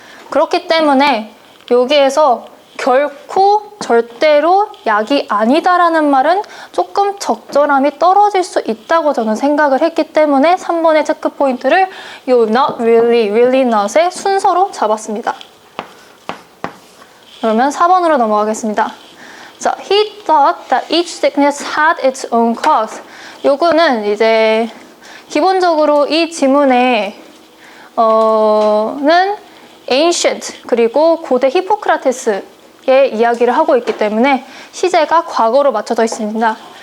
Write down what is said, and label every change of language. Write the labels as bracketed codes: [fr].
[ko] 그렇기 때문에 여기에서 결코 절대로 약이 아니다라는 말은 조금 적절함이 떨어질 수 있다고 저는 생각을 했기 때문에 3번의 체크포인트를 이 not really, really not의 순서로 잡았습니다. 그러면 4번으로 넘어가겠습니다. [en] 자, he thought that each sickness had its own cause. [ko] 요거는 이제 기본적으로 이 지문에 는 ancient 그리고 고대 히포크라테스의 이야기를 하고 있기 때문에 시제가 과거로 맞춰져 있습니다.